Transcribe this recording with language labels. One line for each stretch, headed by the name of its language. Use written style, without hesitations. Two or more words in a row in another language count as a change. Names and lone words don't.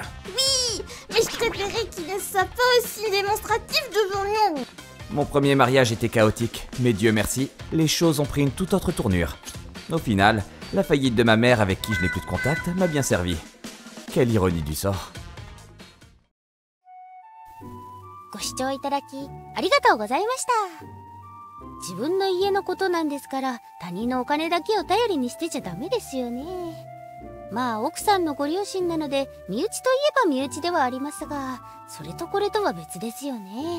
French: Oui, mais je préférais qu'il ne soit pas aussi démonstratif devant nous. Mon premier mariage était chaotique, mais Dieu merci, les choses ont pris une toute autre tournure. Au final, la faillite de ma mère avec qui je n'ai plus de contact m'a bien servi. Quelle ironie du sort.
Japanese: ご視聴いただきありがとうございました。自分の家のことなんですから他人のお金だけを頼りにしてちゃダメですよね。まあ奥さんのご両親なので身内といえば身内ではありますが、それとこれとは別ですよね。